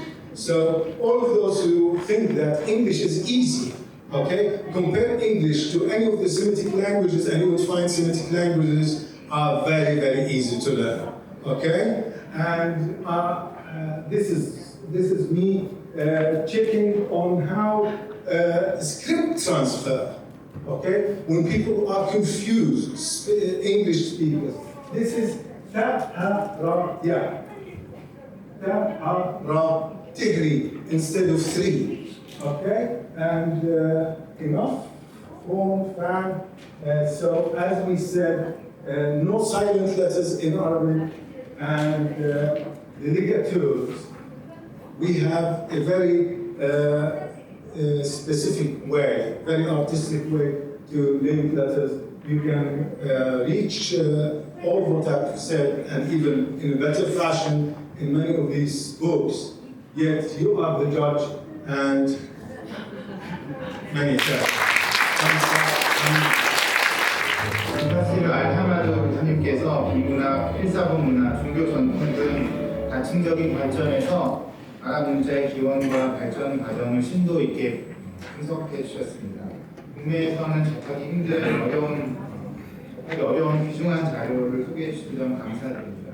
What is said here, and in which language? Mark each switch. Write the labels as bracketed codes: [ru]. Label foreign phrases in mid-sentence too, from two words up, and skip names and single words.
[en] So all of those who think that English is easy, okay, compare English to any of the Semitic languages and you would find Semitic languages are very, very easy to learn, okay? And this is me checking on how script transfer, okay? When people are confused, English speakers, this is ta, ha, ra, ya. Ta, ha, ra, tigri, instead of 3, okay? And enough, form, fan. So as we said, no silent letters in Arabic, and the ligatures. We have a very specific way, very artistic way to link letters. You can reach all what I've said, and even in a better fashion in many of these books. yet you are the judge and many thanks. [ko] 문타시르 알하마드 교수님께서 비문학, 필사본 문화, 종교 전통 등 다층적인 관점에서 아랍문자의 기원과 발전 과정을 심도 있게 분석해 주셨습니다. 국내에서는 접하기 힘든 어려운 귀중한 자료를 소개해 주신 점 감사드립니다.